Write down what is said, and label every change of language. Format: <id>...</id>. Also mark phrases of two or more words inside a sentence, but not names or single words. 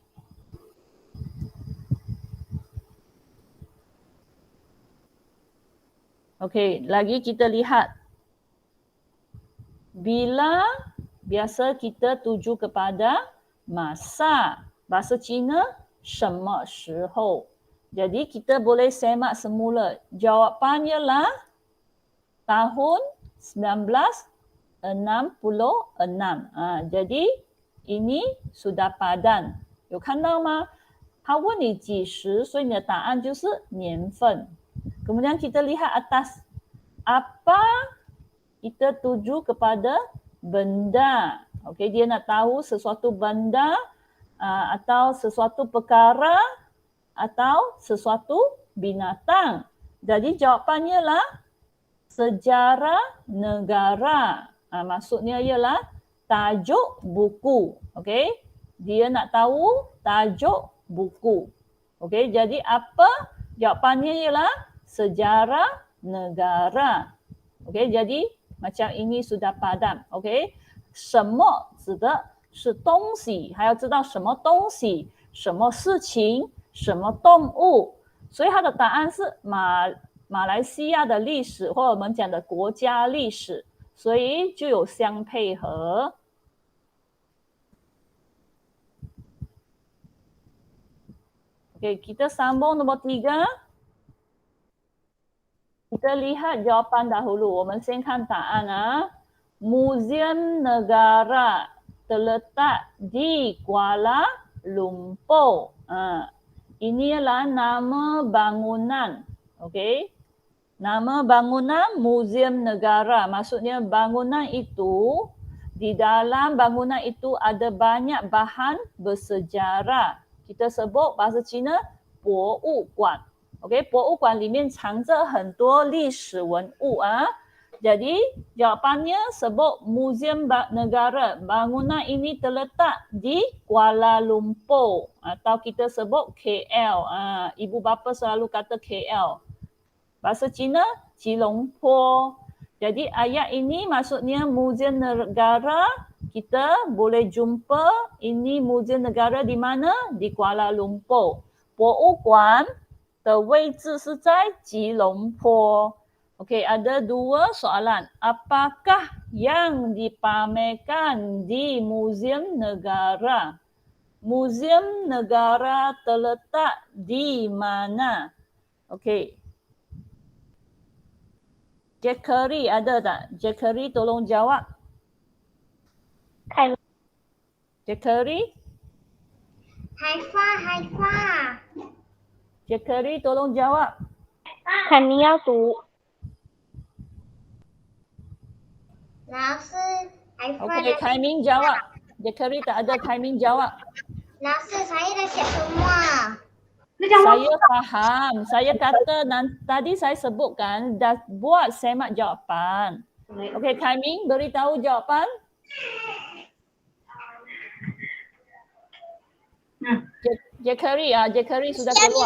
<ms>Okey, lagi kita lihat. Bila biasa kita tuju kepada masa. Bahasa Cina,</ms> <zh>什么时候.</zh> <ms>Jadi kita boleh semak semula. Jawapannya ialah tahun 1966. Jadi ini sudah padan.</ms> <zh>有看到吗？他问你几时，所以你的答案就是年份。</zh> <ms>Kemudian kita lihat atas. Apa? Kita tuju kepada benda. Okey, dia nak tahu sesuatu benda atau sesuatu perkara atau sesuatu binatang. Jadi jawapannya ialah sejarah negara. Maksudnya ialah tajuk buku. Okey, dia nak tahu tajuk buku. Okey, jadi apa Jawapannya ialah sejarah negara. Okey, jadi macam ini sudah padam. Okey，</ms> <zh>什么指的是东西，还要知道什么东西、什么事情、什么动物。所以它的答案是马来西亚的历史，或者我们讲的国家历史，所以就有相配合。Okey,</zh> <ms>kita sambung nombor 3. Kita lihat jawapan dahulu.</ms> <zh>我们先看答案啊。</zh> <ms>Museum Negara terletak di Kuala Lumpur. Ini adalah nama bangunan. Okey. Nama bangunan Museum Negara. Maksudnya bangunan itu, di dalam bangunan itu ada banyak bahan bersejarah. Kita sebut bahasa Cina 博物馆。OK，</ms> <zh>博物馆里面藏着很多历史文物啊。</zh> <ms>Jadi jawapannya sebut Museum Negara. Bangunan ini terletak di Kuala Lumpur atau kita sebut KL. Ibu bapa selalu kata KL. Bahasa Cina Cilongpo. Jadi ayat ini maksudnya Museum Negara. Kita boleh jumpa ini Museum Negara di mana? Di Kuala Lumpur.</ms> <zh>博物馆的位置是在吉隆坡。Okey, ada 2 soalan.</zh> <ms>Apakah yang dipamerkan di Museum Negara? Museum Negara terletak di mana? Okey. Jekeri ada tak? Jekeri tolong jawab. Jekeri? Haifa. Jekeri tolong jawab.</ms> <zh>肯定要读。老师 ，Haifa</zh> <ms>Okey, Kaimin jawab. Jekeri tak ada, Kaimin jawab. 老师 saya dah siap semua. Saya faham. Saya kata tadi saya sebutkan dah buat semak jawapan. Okey, Kaimin beritahu jawapan. Jekeri Jekeri sudah keluar.</ms>